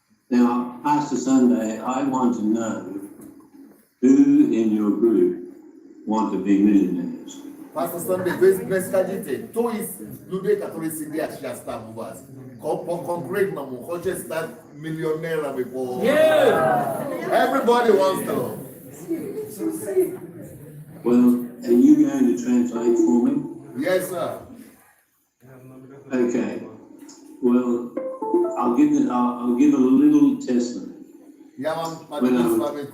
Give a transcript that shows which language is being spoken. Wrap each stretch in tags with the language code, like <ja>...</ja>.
<en>Now, Pastor Sunday, I want to know who in your group want to be millionaires.</en> <ru>Пастор Сандей, вы мне скажите, кто из людей, которые сидят сейчас там у вас, по-конкретному хочет стать миллионерами по...</ru> <en>Everybody wants to. Well, are you going to translate for me? Yes, sir. Okay. Well, I'll give a little testimony.</en> <ru>Я вам</ru> <en>When I</en> <ru>поделюсь с вами.</ru>